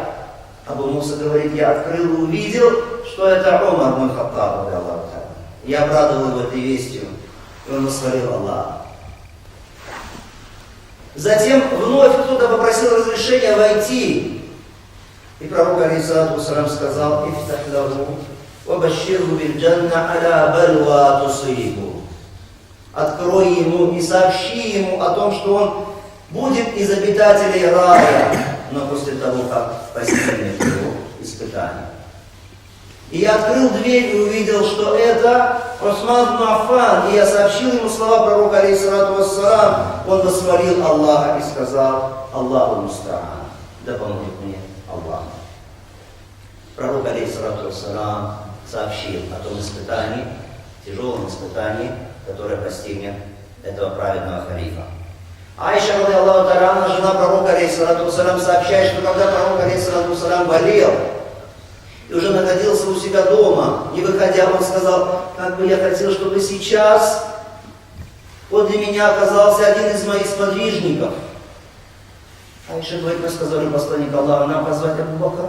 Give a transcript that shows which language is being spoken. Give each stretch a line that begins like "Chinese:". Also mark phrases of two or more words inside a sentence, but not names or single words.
Russian: Абу Муса говорит: я открыл и увидел, что это Умар ибн Хаттаб. Я обрадовал его этой вестью, и он восхвалил Аллаха. Затем вновь кто-то попросил разрешения войти. И пророк,
Arabic: عليه الصلاة والسلام,
Russian: сказал:
Arabic: «افتح له وبشره بالجنة على بلوى تصيبه».
Russian: Открой ему и сообщи ему о том, что он будет из обитателей рая, но после того, как постигнет его испытание. И я открыл дверь и увидел, что это Усман ибн Аффан, и я сообщил ему слова пророка,
Arabic: عليه الصلاة والسلام.
Russian: Он восхвалил Аллаха и сказал:
Arabic: الله المستعان,
Russian: да поможет мне Аллах. Пророк,
Arabic: عليه الصلاة والسلام,
Russian: сообщил о том испытании, тяжелом испытании, которое постигнет этого праведного халифа. Айша,
Arabic: رضي الله تعالى,
Russian: жена пророка,
Arabic: عليه الصلاة والسلام,
Russian: сообщает, что когда пророк,
Arabic: عليه الصلاة والسلام,
Russian: болел и уже находился у себя дома, не выходя, он сказал: как бы я хотел, чтобы сейчас подле меня оказался один из моих сподвижников. Айша говорит: мы сказали посланнику Аллаха: нам позвать Абу Бакра?